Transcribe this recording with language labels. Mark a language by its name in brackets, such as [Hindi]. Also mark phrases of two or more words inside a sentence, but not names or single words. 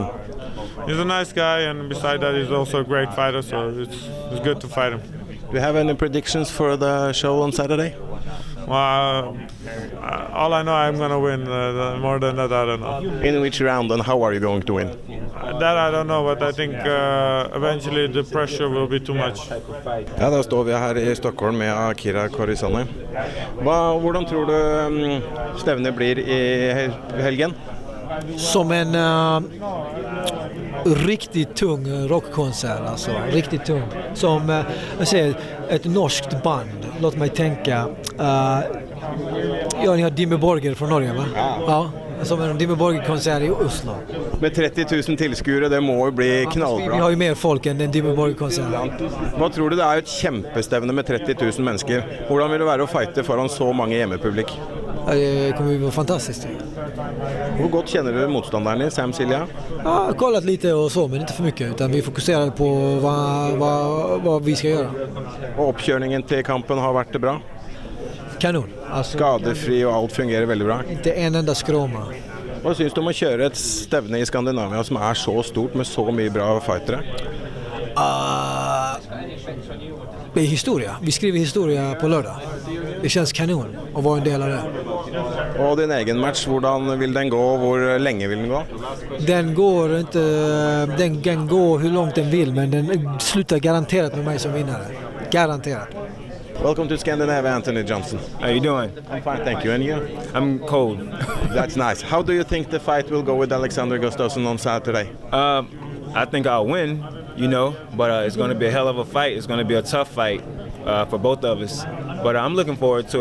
[English] He's a nice guy, and beside that he's also a great fighter, so it's good to fight him. Do you have any predictions for the show on Saturday? Well, all I know, I'm going to win. More than that, I don't know. In which round and how are you going to win? That I don't know, but I think eventually the pressure will be too much. [Norwegian] Ja, da står vi her i Stockholm med Akira Corassani. Hvordan tror du stevnet blir i helgen? [Swedish] Som en riktigt tung rockkonsert, alltså riktigt tung. Som jag säger, ett norskt band. Låt mig tänka. Ja, ni har Dimmu Borgir från Norge, va? Ja. Som en Dimmu Borgir-konsert i Oslo. [Norwegian] Med 30 000 tilskuere, det må jo bli knallbra. [Swedish] Vi har ju mer folk än en Dimmu Borgir-konsert. [Norwegian] Hva tror du? Det er jo et kjempestevne med 30 000 mennesker. Hvordan vil det være å fighte foran så mange hjemmepublik? [Swedish] Det kommer ju vara fantastiskt. Hur godt känner du motståndaren i Sam Sicilia? Ja, jag har kollat lite och så, men inte för mycket. Utan vi fokuserar på vad vi ska göra. [Norwegian] Og oppkjøringen til kampen har vært bra? [Swedish] Kanon. Alltså, [Norwegian] skadefri og alt fungerer veldig bra? [Swedish] Inte en enda skråma. [Norwegian] Hva synes du om å kjøre et stevne i Skandinavia som er så stort med så mye bra fightere? [Swedish] Det är historia. Vi skriver historia på lördag. Det känns kanon att vara en del av det. [Norwegian] Og din egen match, hvordan vil den gå? Hvor lenge vil den gå? [Swedish] Den går inte... Den kan gå hur långt den vill, men den slutar garanterat med mig som vinnare. Garanterat. [English] Welcome to Scandinavia, Anthony Johnson. How you doing? I'm fine, thank you. And you? I'm cold. That's nice. How do you think the fight will go with Alexander Gustafsson on Saturday? I think I'll win, you know, but it's going to be a hell of a fight. It's going to be a tough fight for both of us. But I'm looking forward to it.